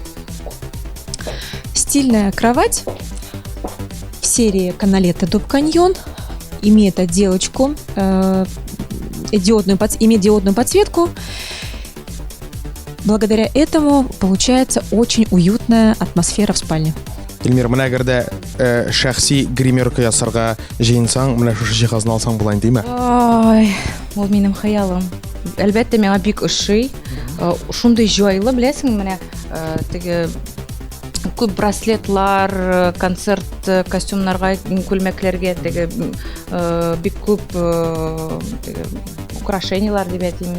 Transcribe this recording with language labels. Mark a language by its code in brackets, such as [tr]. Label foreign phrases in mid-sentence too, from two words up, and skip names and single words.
[ru] Стильная кровать в серии Каналетта Дуб Каньон имеет отделочку, имеет диодную подсветку. Благодаря этому получается очень уютная атмосфера в спальне. [tt] Илмир, менә әгәр дә шәхси гримерка ясарга җыенсаң, менә шушы җиһазны алсаң була инде, димме? Ой, ул минем хыялым. Әлбәттә миңа бик ошый. Шундый җайлы, беләсең, менә теге күп браслетлар, концерт костюмнарга, күлмәкләргә теге бик күп теге украшениялар дип әйтим.